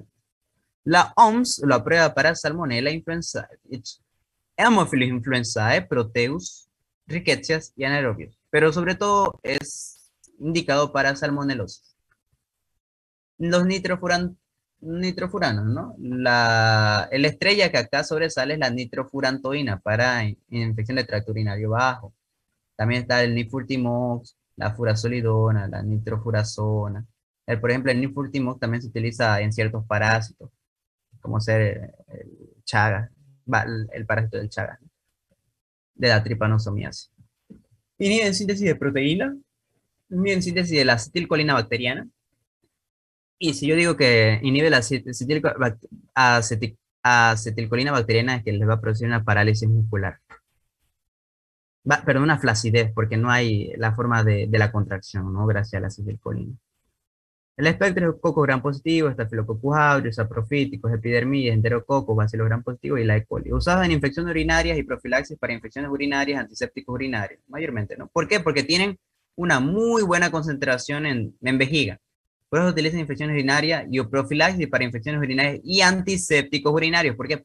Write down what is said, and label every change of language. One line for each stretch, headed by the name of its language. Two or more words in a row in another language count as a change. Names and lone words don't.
Spanish: La OMS lo aprueba para Salmonella influenzae, Haemophilus influenzae, Proteus, Rickettsia y anaerobios, pero sobre todo es indicado para salmonelosis. Los nitrofuranos, ¿no? La estrella que acá sobresale es la nitrofurantoína para infección de tracto urinario bajo. También está el nifurtimox, la furasolidona, la nitrofurazona. Por ejemplo, el nifurtimox también se utiliza en ciertos parásitos, como ser el Chagas, el parásito del Chagas, ¿no? De la tripanosomiasis. Inhiben síntesis de proteína, inhiben síntesis de la acetilcolina bacteriana. Y si yo digo que inhibe la acetilcolina bacteriana, es que les va a producir una parálisis muscular. Perdón, una flacidez, porque no hay la forma de la contracción, ¿no? Gracias a la acetilcolina. El espectro es Coccus gram positivo, Staphylococcus aureus, saprofíticos, epidermidis, enterococos, Bacillus gram positivo y la E. coli. Usados en infecciones urinarias y profilaxis para infecciones urinarias, antisépticos urinarios, mayormente, ¿no? ¿Por qué? Porque tienen una muy buena concentración en vejiga. Por eso utilizan infecciones urinarias y profilaxis para infecciones urinarias y antisépticos urinarios. ¿Por qué?